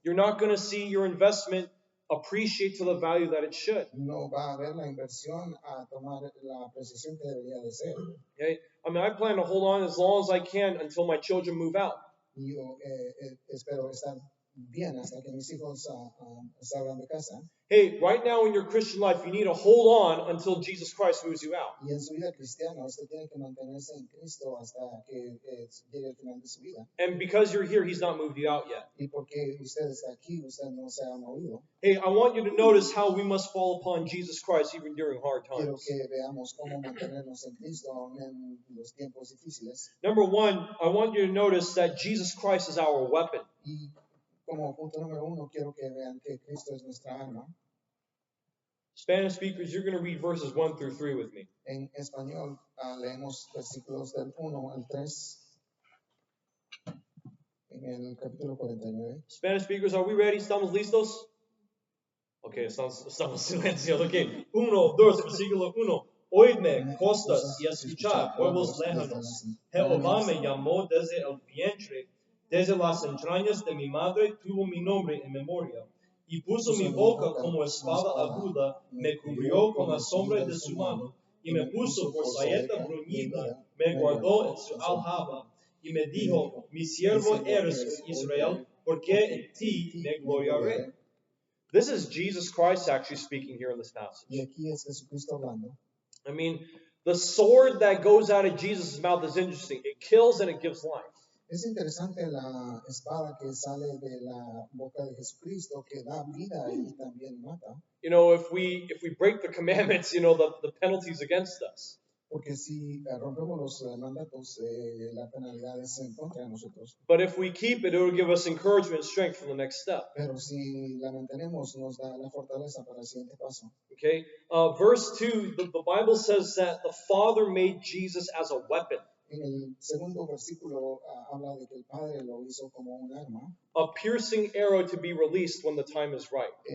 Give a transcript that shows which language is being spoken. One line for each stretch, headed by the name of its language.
English: You're not going to see your investment appreciate to the value that it should.
Spanish: No va a haber la inversión a tomar la precisión que debería de ser.
English: Okay? I mean, I plan to hold on as long as I can until my children move out.
Spanish: Y yo espero estar bien hasta que mis hijos salgan de casa.
English: Hey, right now in your Christian life, you need to hold on until Jesus Christ moves you out.
Spanish: Y en su vida cristiana usted tiene que mantenerse en Cristo hasta que llegue el final de su vida.
English: And because you're here, He's not moved you out yet.
Spanish: Y porque usted está aquí, usted no se ha movido.
English: Hey, I want you to notice how we must fall upon Jesus Christ even during hard
Spanish: Quiero
English: times.
Spanish: que veamos cómo mantenernos en Cristo aún en los tiempos difíciles.
English: Number one, I want you to notice that Jesus Christ is our weapon.
Spanish: Y como punto número uno, quiero que vean que Cristo es nuestra arma.
English: Spanish speakers, you're going to read verses 1 through 3 with me.
Spanish: En español leemos versículos del 1 al 3 en el capítulo 49.
English: Spanish speakers, are we ready?
Spanish: ¿Estamos listos? Ok, estamos silenciosos. Ok, 1, 2, versículo 1. Oídme, costas, y escuchad, pueblos lejanos. Jehová me llamó desde el vientre, desde las entrañas de mi madre tuvo mi nombre en memoria. Y puso mi boca como espada aguda, me cubrió con la sombra de su mano, y me puso por saeta bruñida, me guardó en su aljaba, y me dijo, mi siervo eres, Israel, porque en ti me gloriaré.
English: This is Jesus Christ actually speaking here in this passage.
Spanish: Y aquí es Jesucristo hablando.
English: I mean, the sword that goes out of Jesus' mouth is interesting. It kills and it gives life.
Spanish: Es interesante la espada que sale de la boca de Jesucristo que da vida y también mata.
English: You know, if we break the commandments, you know, the penalties against us.
Spanish: Porque si rompemos los mandatos, la penalidad es en contra de nosotros.
English: But if we keep it, it will give us encouragement and strength for the next step.
Spanish: Pero si la mantenemos, nos da la fortaleza para el siguiente paso.
English: Okay? Verse 2, the Bible says that the Father made Jesus as a weapon.
Spanish: En el segundo versículo habla de que el Padre lo hizo como un arma,
English: A piercing arrow to be released when the time is right.